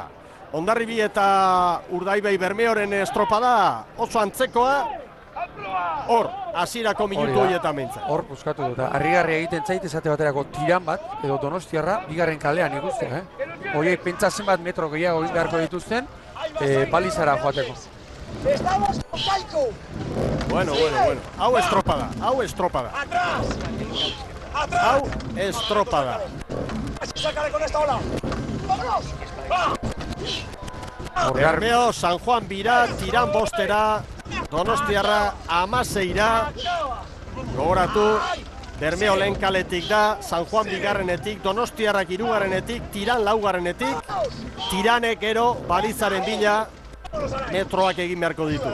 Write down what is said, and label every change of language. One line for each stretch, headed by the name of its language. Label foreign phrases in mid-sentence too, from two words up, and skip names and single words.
Basque: Hondarribi eta Urdaibai Bermeoren estropada oso antzekoa, hor, hasierako minutu horietan behintzen. Hor, buskatu dut, harrigarria egiten zait esate baterako tiran bat, edo Donostiarra, bigarren kalean ikusten, Horiek pentsa zenbat metro gehiago beharko dituzten, balizara joateko.
Spanish: Estamos con Kaiku.
Basque: Bueno. Hau estropada.
Spanish: Atrás.
Basque: Hau estropada.
Spanish: Sácale con esta ola. Vámonos. Va.
Basque: Bermeo, San Juan bira, tiran bostera, Donostiarra 16ra. Gogoratu, Bermeo lehen kaletik da, San Juan bigarrenetik, Donostiarrak 3garrenetik, tiran 4garrenetik, tiranek gero balizaren bila metroak egin beharko ditu.